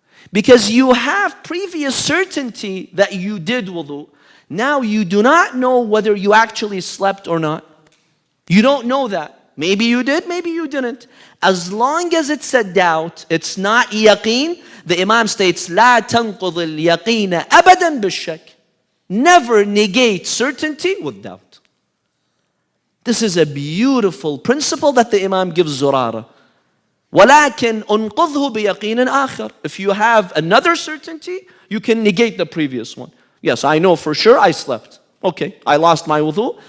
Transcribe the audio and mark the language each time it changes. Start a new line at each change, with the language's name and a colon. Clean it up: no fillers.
English: Because you have previous certainty that you did wudu. Now you do not know whether you actually slept or not. You don't know that. Maybe you did, maybe you didn't. As long as it's a doubt, it's not yaqeen. The Imam states,
Arabic: لا تنقض اليقين أبدا بالشك.
English: Never negate certainty with doubt. This is a beautiful principle that the Imam gives Zurara.
Arabic: ولكن أنقضه بيقين آخر.
English: If you have another certainty, you can negate the previous one. Yes, I know for sure I slept. Okay, I lost my wudu.